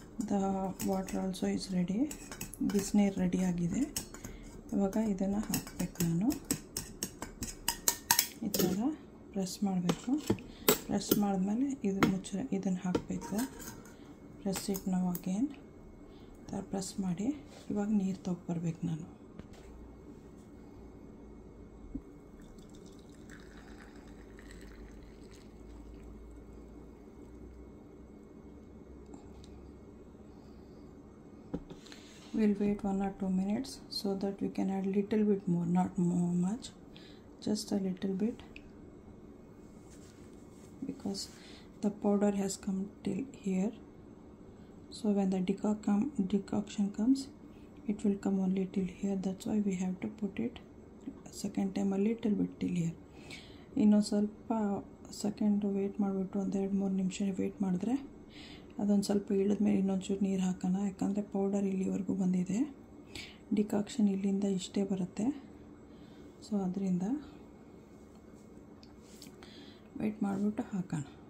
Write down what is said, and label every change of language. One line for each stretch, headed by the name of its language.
English: The water also is ready.
Kannada: ಬಿಸಿನೀರು ready ಆಗಿದೆ. ಇವಾಗ ಇದನ್ನು ಹಾಕಬೇಕು. ನಾನು ಈ ಥರ ಪ್ರೆಸ್ ಮಾಡಬೇಕು. ಪ್ರೆಸ್ ಮಾಡಿದ್ಮೇಲೆ ಇದನ್ನು ಹಾಕಬೇಕು. ಪ್ರೆಸ್ ಇಟ್ ನಾವು ಅಗೇನ್ ಥರ ಪ್ರೆಸ್ ಮಾಡಿ ಇವಾಗ ನೀರು ತೊಗೊಬರ್ಬೇಕು. ನಾನು
English: we'll wait 1 or 2 minutes so that we can add little bit more, not more much, just a little bit, because the powder has come till here. So when the decoction comes, it will come only till here. That's why we have to put it second time a little bit till here.
Kannada: ಇನ್ನೊಂದು ಸ್ವಲ್ಪ second wait ಮಾಡಿಬಿಟ್ಟು ಒಂದು 2-3 ನಿಮಿಷ wait ಮಾಡಿದ್ರೆ ಅದೊಂದು ಸ್ವಲ್ಪ ಇಳಿದ್ಮೇಲೆ ಇನ್ನೊಂಚೂರು ನೀರು ಹಾಕೋಣ. ಯಾಕಂದರೆ ಪೌಡರ್ ಇಲ್ಲಿವರೆಗೂ ಬಂದಿದೆ, ಡಿಕಾಕ್ಷನ್ ಇಲ್ಲಿಂದ ಇಷ್ಟೇ ಬರುತ್ತೆ. ಸೊ ಅದರಿಂದ ವೇಟ್ ಮಾಡಿಬಿಟ್ಟು ಹಾಕೋಣ.